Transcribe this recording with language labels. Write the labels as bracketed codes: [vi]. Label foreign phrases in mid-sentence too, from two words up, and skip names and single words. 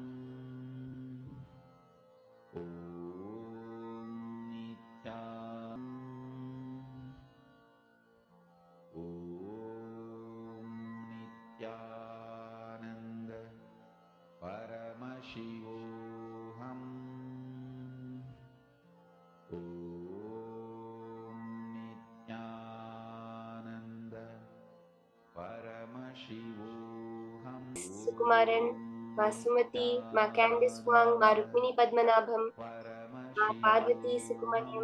[sa] Om Nityananda Paramashivoham Nityananda Paramashivoham Sukumaran, Ma Sumati, Ma Candice Wang, Ma Rukmini Padmanabham, Ma Parvati Sukumanyam.